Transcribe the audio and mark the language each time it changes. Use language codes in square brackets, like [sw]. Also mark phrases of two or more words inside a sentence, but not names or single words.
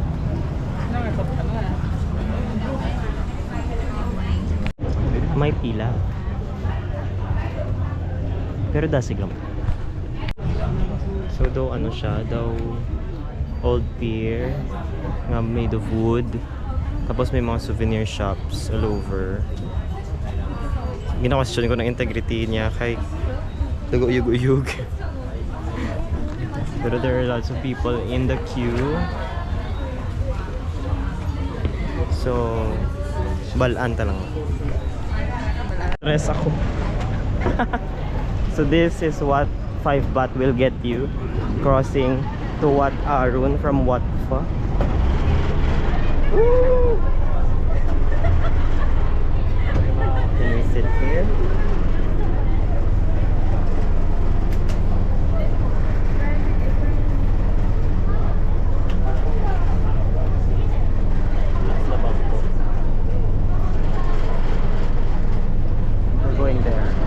[hil] May pila. Pero dasig lang. So daw ano siya, daw [en] old pier [hil] nga [en] made of wood. [hil] Tapos may mga [en] souvenir shops all over. [hil] Gina-question ko ng integrity niya kay nag-uyug-uyug. [en] Pero there are lots of people in the queue. So, [hil] balaan ta lang. Stress ako. [en] So this is what 5 baht will get you crossing to Wat Arun from Wat Pha. Woo! Can we sit here? We're going there.